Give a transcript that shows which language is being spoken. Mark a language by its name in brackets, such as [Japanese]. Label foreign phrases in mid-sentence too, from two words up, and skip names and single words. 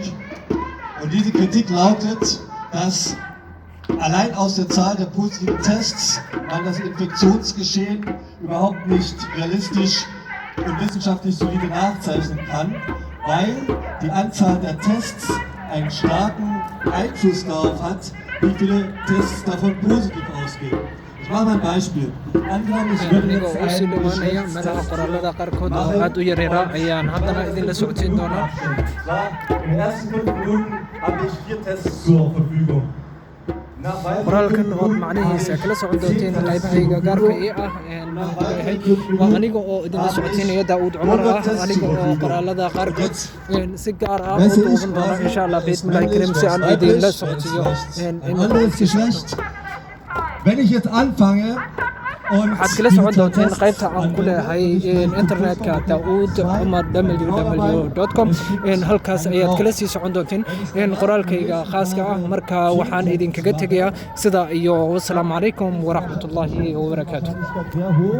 [German] Und diese Kritik lautet, dass allein aus der Zahl der positiven Tests man das Infektionsgeschehen überhaupt nicht realistisch und wissenschaftlich solide nachzeichnen kann, weil die Anzahl der Tests einen starken Einfluss darauf hat, wie viele Tests davon positiv ausgehen. Ich mache mal ein Beispiel. Angenommen, ich würde [Somali] anigoo [German] jetzt [Somali] u sii [German] einen [Somali] dhowaanaya meelaha qoraalada qaarkood oo aad u yaryara ayaan haddana idinla socodsiin doonaa. [German] In den ersten 5 Minuten habe ich 4 Tests zur Verfügung. [Somali] qoraalkan ood macnihiisa kala socon doonteen qaybahayga gaarka ii ah waa aniga oo idinla socodsiinaya Daawud Cumar ah, aniga oo qoraalada qaarkood si gaar ah u duuban doona [Arabic] إن شاء الله بسم الله الكريم [Somali] si aan idinla socodsiiyo. [German] Wenn ich jetzt anfange und [Somali] waxaad kala socon doonteen qaybta aan ku leeyahay internetka daawudww.com halkaas ayaad kala sii socon doonteen qoraalkayga khaaska ah. marka waxaan idinkaga tegayaa sida iyo [Arabic] والسلام عليكم ورحمة الله وبركاته.